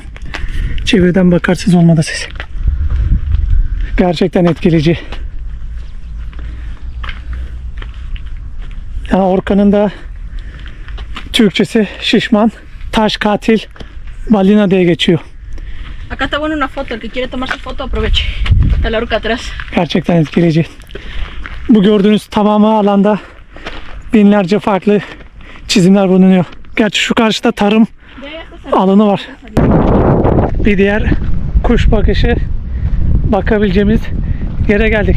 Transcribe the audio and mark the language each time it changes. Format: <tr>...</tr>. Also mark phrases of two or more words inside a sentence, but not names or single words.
<tr>Çeviriden bakarsınız olmadı ses. Gerçekten etkileyici. Yani Orka'nın da Türkçesi şişman, taş katil, balina diye geçiyor.</tr> <es>Acá está buena una foto, el que quiere tomar su foto aproveche. Está la orca atrás.</es> <tr>Gerçekten etkileyici. Bu gördüğünüz tamamı alanda binlerce farklı çizimler bulunuyor. Gerçi şu karşıda tarım alanı var. Bir diğer kuş bakışı bakabileceğimiz yere geldik.</tr>